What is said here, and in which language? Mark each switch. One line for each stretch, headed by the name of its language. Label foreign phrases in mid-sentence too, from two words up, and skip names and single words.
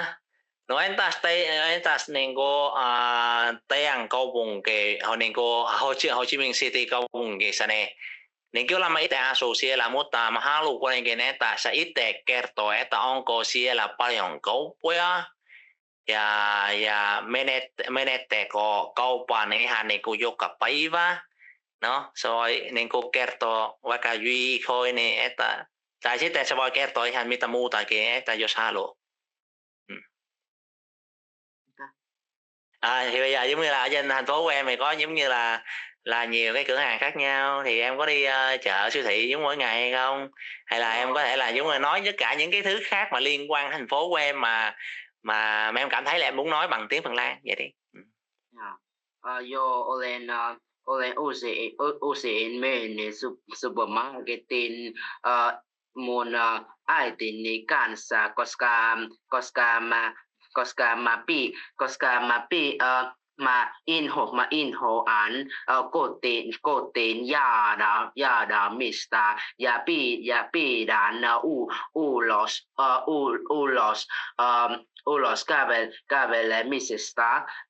Finnish: No entäs niin kuin, teidän kaupunki, niin kuin Ho Chi Minh City kaupungissa, niin kyllä mä itse asun siellä, mutta mä haluan kuitenkin, että sä itse kertoo, että onko siellä paljon kauppoja ja menettekö kauppaan ihan niin kuin joka päivä. No, se voi niin kuin kertoa vaikka viikkoin, että tai sitten se voi kertoa ihan mitä muutakin, että jos haluaa.
Vietnamese: Thì bây giờ giống như là ở trên thành phố của em thì có giống như là nhiều cái cửa hàng khác nhau, thì em có đi chợ siêu thị giống mỗi ngày hay không? Hay là em có thể là giống như nói tất cả những cái thứ khác mà liên quan thành phố của em mà em cảm thấy là em muốn nói bằng tiếng Phần Lan vậy đi.
Finnish: Yo olen usein menen supermarketin mun äitini kanssa, koska mä inhoan kotiin jäädämistä ja pidän ulos kävelemisestä